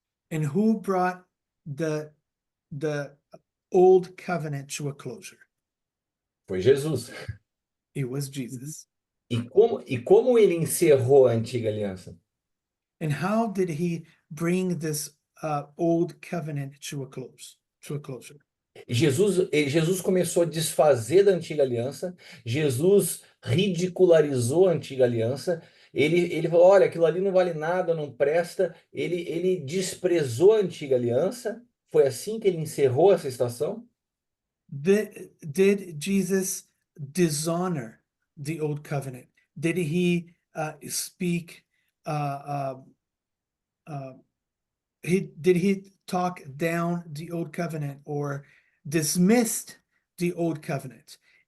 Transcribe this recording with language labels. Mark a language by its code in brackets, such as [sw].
[en] And who brought the old covenant to a closure? [pt] Foi Jesus. [en] It was Jesus. [pt] E como ele encerrou a antiga aliança? [en] And how did he bring this old covenant to a closure? [pt] Jesus começou a desfazer da antiga aliança. Jesus ridicularizou a antiga aliança. Ele falou: olha, aquilo ali não vale nada, não presta. Ele desprezou a antiga aliança. Foi assim que ele encerrou essa estação? [en] Did Jesus dishonor the old covenant? Did he speak? Did he talk down the old covenant or dismissed the old covenant?